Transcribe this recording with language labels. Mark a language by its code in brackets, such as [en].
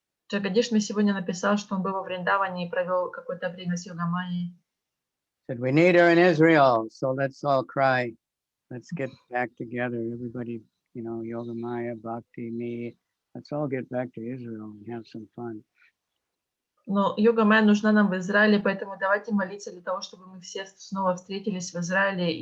[ru] Джагадиш мне сегодня написал, что он был во Вриндаване и провел какое-то время с Йогамайей. [en] Said we need her in Israel, so let's all cry. Let's get back together, everybody. Yogamaya, Bhakti, me. Let's all get back to Israel and have some fun. [ru] Но Йогамайя нужна нам в Израиле, поэтому давайте молиться для того, чтобы мы все снова встретились в Израиле.